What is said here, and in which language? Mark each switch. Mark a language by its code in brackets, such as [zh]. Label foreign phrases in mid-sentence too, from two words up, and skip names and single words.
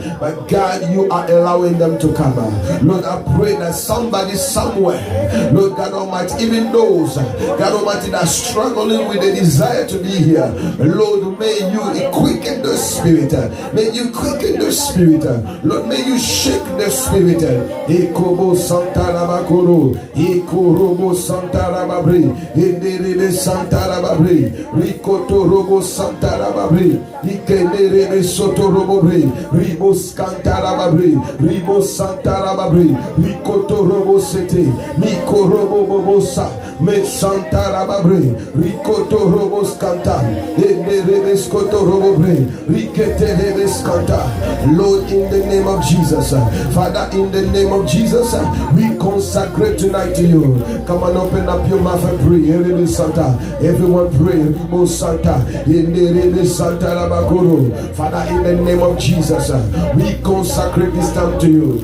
[en] But God, you are allowing them to come. Lord, I pray that somebody somewhere, Lord God Almighty, even those, God Almighty, that are struggling with the desire to be here, Lord, may you quicken the spirit. May you quicken the spirit. Lord, may you shake the spirit. Ekobo Santa Rabakoro, Ekorobo Santa Rababri, Enderebe Santa Rababri, Rikoto Robo Santa Rababri, Ikenderebe Soto Robobre, Ribos Canta Rababri, Ribos Santa Rababri, Rikoto Robo Sete, Miko Robo Bobosa, Me Santa Rababri, Rikoto Robos Canta, Enderebes Koto Robobre, Rikete Rebes Canta. Lord, in the name of Jesus, Father, in the name of Jesus, we consecrate tonight to you. Come on, open up your mouth and pray. Santa, everyone pray. Ribo Santa, Santa Rabakuru. Father, in the name of Jesus, we consecrate this time to you.